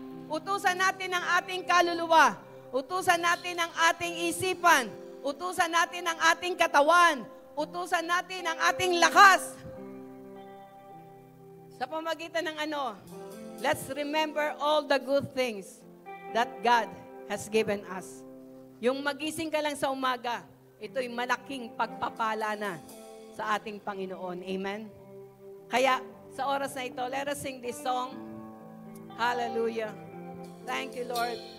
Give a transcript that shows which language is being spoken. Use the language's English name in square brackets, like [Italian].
[Filipino] Utusan natin ang ating kaluluwa. Utusan natin ang ating isipan. Utusan natin ang ating katawan. Utusan natin ang ating lakas. Sa pamagitan ng ano, [English] let's remember all the good things that God has given us. [Filipino] Yung magising ka lang sa umaga, ito'y malaking pagpapala na sa ating Panginoon. [English] Amen? [Filipino] Kaya, sa oras na ito, [English] let us sing this song. Hallelujah. Thank you, Lord.